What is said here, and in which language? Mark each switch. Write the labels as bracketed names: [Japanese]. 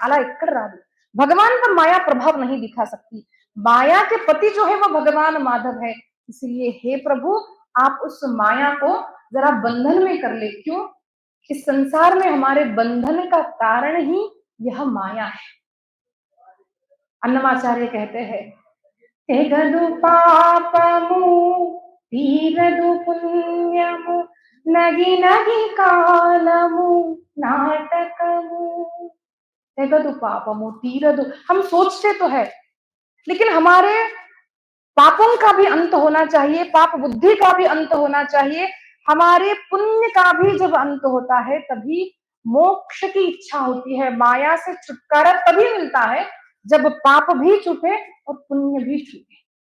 [Hindi] आला इक्कड़ राधु, भगवान पर माया प्रभाव नहीं दिखा सकती। माया के पति जो है वो भगवान माधव है। इसलिए हे प्रभु आप उस माया को जरा बंधन में कर ले। क्यों? इस संसार में हमारे बंधन का कारण ही यह माया है। अन्नमाचार्य कहते हैं [Telugu] తెగదు పాపము తీరదు పుణ్యము నగి నగి కాలము नाटकमु। తెగదు పాపము తీరదు, [Hindi] हम सोचते तो है लेकिन हमारे पापों का भी अंत होना चाहिए, पाप बुद्धि का भी अंत होना चाहिए, हमारे पुण्य का भी जब अंत होता है तभी मोक्ष की इच्छा होती है। माया से छुटकारा तभी मिलता है जब पाप भी छूटे और पुण्य भी छूटे।